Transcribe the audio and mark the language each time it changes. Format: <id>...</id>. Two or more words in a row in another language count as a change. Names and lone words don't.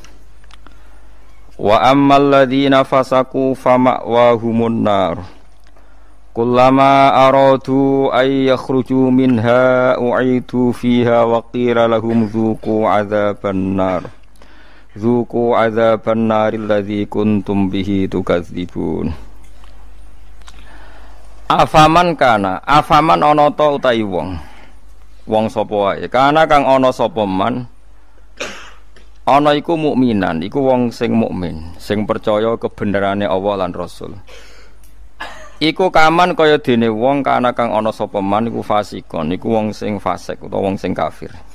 <ar>وأما الذين فسقوا فمأواهم النار كلما أرادوا أن يخرجوا منها أعيدوا فيها وقيل لهم ذوقوا عذاب النار الذي كنتم به تكذبون.</ar> <jv>Afaman ana ta utahi wong sapa wae kana kang ana sapa man ana iku mukminan, iku wong sing mukmin, sing percaya kebenerane Allah lan Rasul. Iku kaman kaya dene wong kana kang ana sapa man iku fasikon, iku wong sing fasik utawa wong sing kafir.</jv>